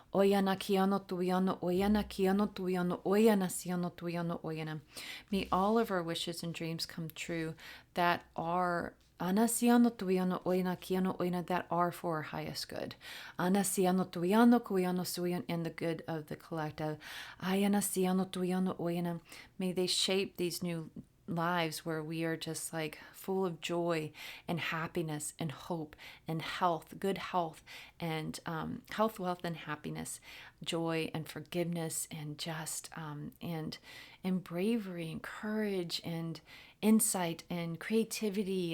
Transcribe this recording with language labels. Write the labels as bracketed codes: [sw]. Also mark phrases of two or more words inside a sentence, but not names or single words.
[en] May all of our wishes and dreams come true that are Anasiano tuiano oina kiano oina, that are for our highest good. Anasiano tuiano kuiano suian, in the good of the collective. Ayanasiano tuiano oina. May they shape these new lives where we are just like full of joy and happiness and hope and health, good health, and health, wealth, and happiness, joy and forgiveness, and just and bravery and courage and insight and creativity